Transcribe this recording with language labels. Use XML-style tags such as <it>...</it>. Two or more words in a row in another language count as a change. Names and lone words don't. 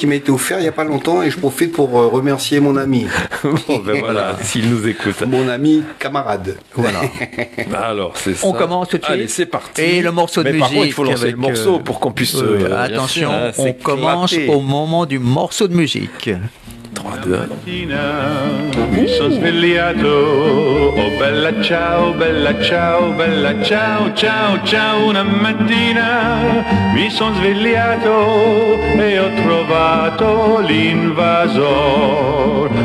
<fr>qui m'a été offert il n'y a pas longtemps et je profite pour remercier mon ami. Bon, ben voilà, s'il nous écoute. Mon ami camarade. Voilà. Alors, c'est ça. On commence tout de suite. Allez, c'est parti. Et le morceau de Mais par musique. contre, il faut lancer avec, le morceau pour qu'on puisse... attention, bien sûr, on commence s'éclater. au moment du morceau de musique. 3, 2, 1.</fr> <it>Mi sono svegliato, oh bella ciao, ciao, ciao. Una mattina mi sono svegliato e ho trovato l'invasor.</it>